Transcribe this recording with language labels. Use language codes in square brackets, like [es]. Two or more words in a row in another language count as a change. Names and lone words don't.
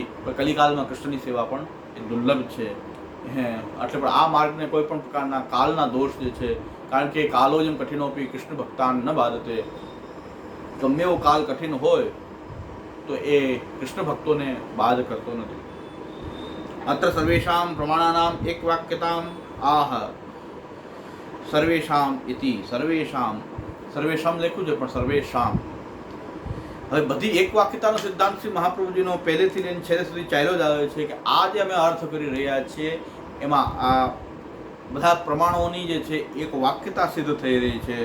[gu] કલિકાલમાં કૃષ્ણની સેવા પણ એ દુર્લભ છે. એટલે પણ આ માર્ગને કોઈ પણ પ્રકારના કાલના દોષ જે છે, કારણ કે [sa] कालो यम कठिनोऽपि कृष्ण भक्तान् न बाधते, [gu] ગમે એવો કાલ કઠિન હોય તો એ કૃષ્ણ ભક્તોને બાધ કરતો નથી. [sa] अत्र सर्वेषां प्रमाणानाम् एक वाक्यताम् आह सर्वेषाम इति [gu] સર્વેશામ લખ્યું છે પણ સર્વેશામ. હવે બધી એક વાક્યતાનો સિદ્ધાંત શ્રી મહાપ્રભુજીનો પહેલેથી લઈને છેલ્લે સુધી ચાલ્યો જ આવે છે કે આ જે અમે અર્થ કરી રહ્યા છીએ એમાં આ બધા પ્રમાણોની જે છે એક વાક્યતા સિદ્ધ થઈ રહી છે.